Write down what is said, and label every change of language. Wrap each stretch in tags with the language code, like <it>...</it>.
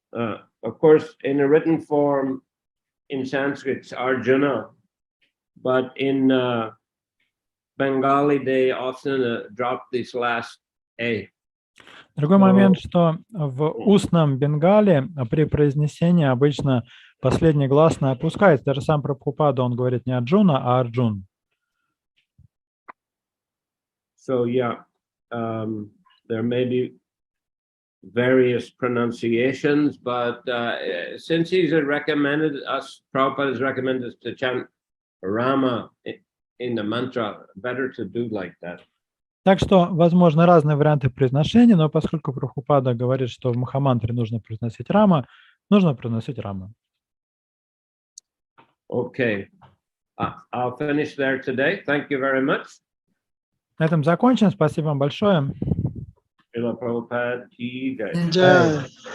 <en>Of course, in a written form, in Sanskrit, it's Arjuna, but in Bengali, they often drop this last A.</en> <ru>Другой момент, что в устном бенгале при произнесении обычно последний гласный опускается. Даже сам Прабхупада, он говорит не Арджуна, а Арджун.</ru> <en>So yeah, there may be various pronunciations, but since he's recommended us, Prabhupada has recommended us to chant Rama in the mantra, better to do like that.</en> <ru>Так что, возможно, разные варианты произношения, но поскольку Прабхупада говорит, что в Махамантре нужно произносить Рама, нужно произносить Рама.</ru> <en>Okay, I'll finish there today. Thank you very much.</en> <ru>На этом закончим. Спасибо вам большое. Шрила Прабхупада ки джай.</ru>